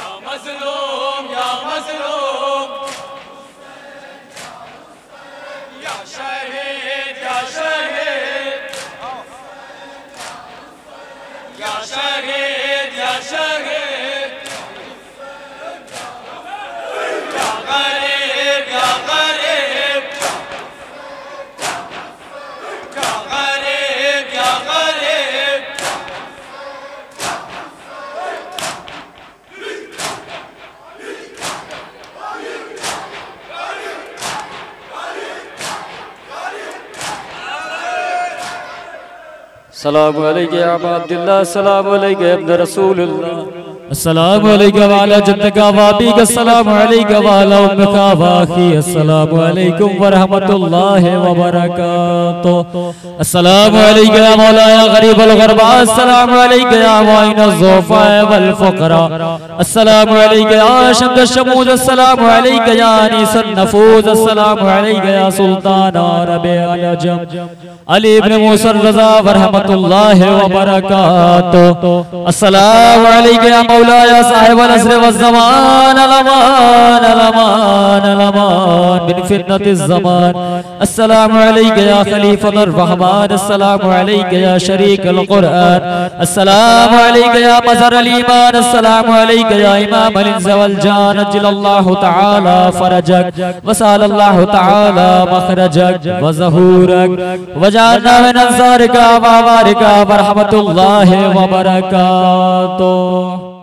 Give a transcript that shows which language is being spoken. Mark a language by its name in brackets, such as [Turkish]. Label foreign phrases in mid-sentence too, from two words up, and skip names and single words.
[Arabic] مظلوم يا مظلوم، يا شهيد يا شهيد، يا شهيد يا شهيد، يا غريب يا غريب، يا غريب يا غريب. السلام عليك يا أبا عبد الله، السلام عليك يا ابن رسول الله، السلام عليك وعلى جدك وأبيك، السلام عليك وعلى أمك وأخي، السلام عليكم ورحمة الله وبركاته. السلام عليك يا مولى يا غريب الغرباء, السلام عليك يا معين الضعفاء والفقراء، السلام عليك يا شمس الشموس، السلام عليك يا أنيس النفوس, السلام عليك يا سلطان ربيع العجم علي بن موسى الرضا ورحمة الله وبركاته. السلام عليك يا مولى يا صاحب العصر والزمان، الأمان الأمان الأمان من فتنة ज़मान, السلام عليك يا خليفة الرحمن، السلام عليك يا شريك القرآن، السلام عليك يا مظهر الإيمان، السلام عليك يا إمام الإنس والجان، عجل الله تعالى فرجك وسهل الله تعالى مخرجك وظهورك وجعلنا من أنصارك وأعوانك ورحمة الله وبركاته.